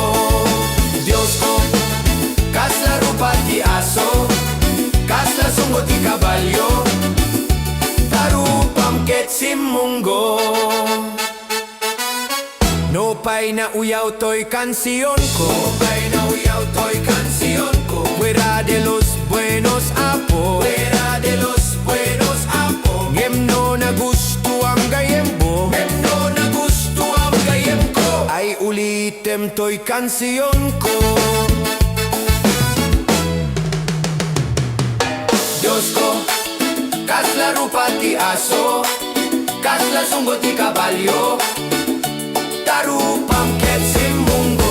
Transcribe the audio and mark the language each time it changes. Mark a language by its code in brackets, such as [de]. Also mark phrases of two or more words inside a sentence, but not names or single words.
[ilo] Diyos ko, kasla rupa ti aso, kasla sunggo ti kabalyo, tarupam ket simunggo. No pa'y nauyaw to'y kansiyon ko, pa'y nauyaw to'y kansiyon ko, [es] fuera de los buenos apo, fuera de los buenos apo. [ilo] Ngemno na gusto ang gayem mo, ngemno na gusto ang gayem ko, ay ulitem to'y kansiyon ko. Diyos ko, kasla rupa ti aso, kasla sunggo ti kabalyo, tarupam ket simunggo.